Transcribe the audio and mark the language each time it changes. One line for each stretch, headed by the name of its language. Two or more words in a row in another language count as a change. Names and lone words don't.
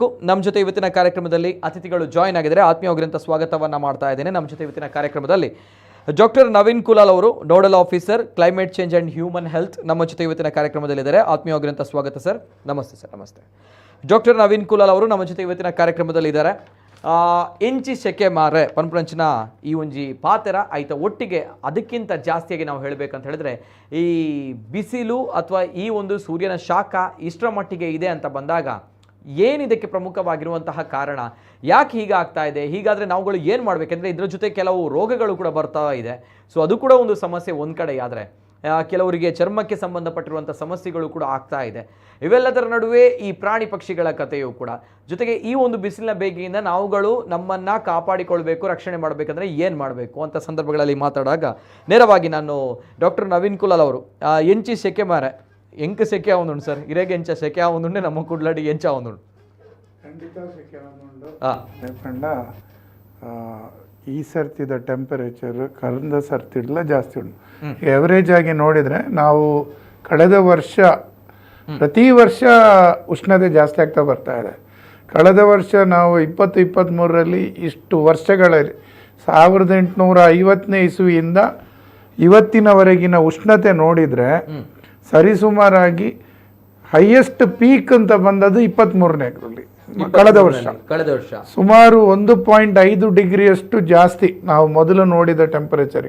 Kannada: ನಮ್ಮ ಜೊತೆ ಇವತ್ತಿನ ಕಾರ್ಯಕ್ರಮದಲ್ಲಿ ಅತಿಥಿಗಳು ಜಾಯ್ನ್ ಆಗಿದ್ದಾರೆ. ಆತ್ಮೀಯವಾಗಿರುವಂಥ ಸ್ವಾಗತವನ್ನು ಮಾಡ್ತಾ ಇದ್ದೇನೆ. ನಮ್ಮ ಜೊತೆ ಇವತ್ತಿನ ಕಾರ್ಯಕ್ರಮದಲ್ಲಿ ಡಾಕ್ಟರ್ ನವೀನ್ ಕುಲಾಲ್ ಅವರು,
English: nodal officer climate change and human health,
Kannada: ನಮ್ಮ ಜೊತೆ ಇವತ್ತಿನ ಕಾರ್ಯಕ್ರಮದಲ್ಲಿದ್ದಾರೆ. ಆತ್ಮೀಯವಾಗಿರುವಂಥ ಸ್ವಾಗತ ಸರ್. ನಮಸ್ತೆ ಸರ್. ನಮಸ್ತೆ. ಡಾಕ್ಟರ್ ನವೀನ್ ಕುಲಾಲ್ ಅವರು ನಮ್ಮ ಜೊತೆ ಇವತ್ತಿನ ಕಾರ್ಯಕ್ರಮದಲ್ಲಿದ್ದಾರೆ.
Tulu: ಎಂಚಿ ಸೆಕೆ ಮಾರೆ ಪನ್ಪುರಂಚಿನ ಈ ಒಂಜಿ ಪಾತೆರ ಐತ
Kannada: ಒಟ್ಟಿಗೆ ಅದಕ್ಕಿಂತ ಜಾಸ್ತಿಯಾಗಿ ನಾವು ಹೇಳಬೇಕಂತ ಹೇಳಿದ್ರೆ ಈ ಬಿಸಿಲು ಅಥವಾ ಈ ಒಂದು ಸೂರ್ಯನ ಶಾಖ ಇಷ್ಟರ ಮಟ್ಟಿಗೆ ಇದೆ ಅಂತ ಬಂದಾಗ ಏನಿದಕ್ಕೆ ಪ್ರಮುಖವಾಗಿರುವಂತಹ ಕಾರಣ, ಯಾಕೆ ಹೀಗಾಗ್ತಾ ಇದೆ, ಹೀಗಾದರೆ ನಾವುಗಳು ಏನು ಮಾಡಬೇಕಂದ್ರೆ ಇದರ ಜೊತೆ ಕೆಲವು ರೋಗಗಳು ಕೂಡ ಬರ್ತಾ ಇದೆ. ಸೊ ಅದು ಕೂಡ ಒಂದು ಸಮಸ್ಯೆ ಒಂದು ಕಡೆ. ಆದರೆ ಕೆಲವರಿಗೆ ಚರ್ಮಕ್ಕೆ ಸಂಬಂಧಪಟ್ಟಿರುವಂಥ ಸಮಸ್ಯೆಗಳು ಕೂಡ ಆಗ್ತಾ ಇದೆ. ಇವೆಲ್ಲದರ ನಡುವೆ ಈ ಪ್ರಾಣಿ ಪಕ್ಷಿಗಳ ಕಥೆಯೂ ಕೂಡ, ಜೊತೆಗೆ ಈ ಒಂದು ಬಿಸಿಲಿನ ಬೇಗೆಯಿಂದ ನಾವುಗಳು ನಮ್ಮನ್ನು ಕಾಪಾಡಿಕೊಳ್ಬೇಕು, ರಕ್ಷಣೆ ಮಾಡಬೇಕಂದ್ರೆ ಏನು ಮಾಡಬೇಕು ಅಂತ ಸಂದರ್ಭಗಳಲ್ಲಿ ಮಾತಾಡುವಾಗ ನೇರವಾಗಿ ನಾನು ಡಾಕ್ಟರ್ ನವೀನ್ ಕುಲಾಲ್ ಅವರು
Tulu: ಎಂಚಿ ಸೆಕೆ ಮಾರೆ ಎಂಕ ಸೆಕೆ ಆವೊಂದುಂಡು ಸರ್, ಇರೆಗೆ ಎಂಚ ಸೆಕೆ ಆವೊಂದುಂಡೆ ನಮ್ಮ ಕುಡ್ಲಡಿ ಎಂಚ ಆವೊಂದುಂಡು ಖಂಡಿತ ಸೆಕೆ ಆವೊಂದುಂಡು ಯಾಕಂಡ ಈ ಸರ್ತಿದ ಟೆಂಪರೇಚರ್ ಕಳೆದ ಸರ್ತಿಡ್ಲ ಜಾಸ್ತಿ ಉಂಟು.
Kannada: ಎವರೇಜ್ ಆಗಿ ನೋಡಿದರೆ ನಾವು ಕಳೆದ ವರ್ಷ ಪ್ರತಿ ವರ್ಷ ಉಷ್ಣತೆ ಜಾಸ್ತಿ ಆಗ್ತಾ ಬರ್ತಾ ಇದೆ. ಕಳೆದ ವರ್ಷ ನಾವು 2023ರಲ್ಲಿ ಇಷ್ಟು ವರ್ಷಗಳಲ್ಲಿ 1850ನೇ ಇಸುವಿಯಿಂದ ಇವತ್ತಿನವರೆಗಿನ ಉಷ್ಣತೆ ನೋಡಿದರೆ ಸರಿಸುಮಾರಾಗಿ
English: highest peak
Kannada: ಅಂತ ಬಂದದ್ದು 23ನೇರಲ್ಲಿ ಕಳೆದ ವರ್ಷ ಸುಮಾರು 1.5 ಡಿಗ್ರಿಯಷ್ಟು ಜಾಸ್ತಿ ನಾವು ಮೊದಲು ನೋಡಿದ ಟೆಂಪರೇಚರ್.